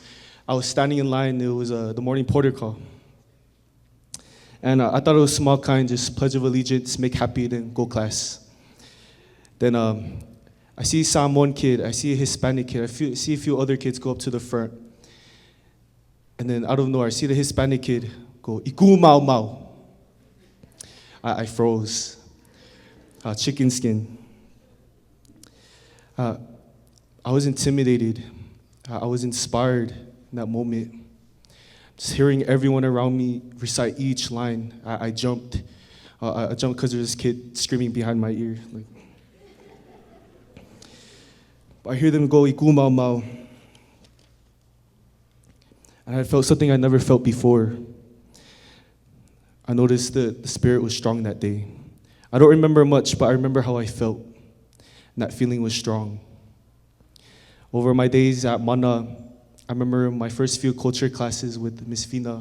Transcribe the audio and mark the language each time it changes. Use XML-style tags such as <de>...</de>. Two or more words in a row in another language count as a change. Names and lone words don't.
<en>I was standing in line, it was the morning porter call. And I thought it was small kind, just Pledge of Allegiance, make happy, then go class. Then I see Samoan kid, I see a Hispanic kid, see a few other kids go up to the front. And then out of nowhere, I see the Hispanic kid go,</en> <haw>Iku mau mau.</haw> <en>I froze. Chicken skin. I was intimidated. I was inspired in that moment. Just hearing everyone around me recite each line, I jumped. I jumped because there was this kid screaming behind my ear. I hear them go,</en> <haw>Iku mau mau.</haw> <en>And I felt something I never felt before. I noticed the spirit was strong that day. I don't remember much, but I remember how I felt. And that feeling was strong. Over my days at Mana, I remember my first few culture classes with Miss Fina.</en>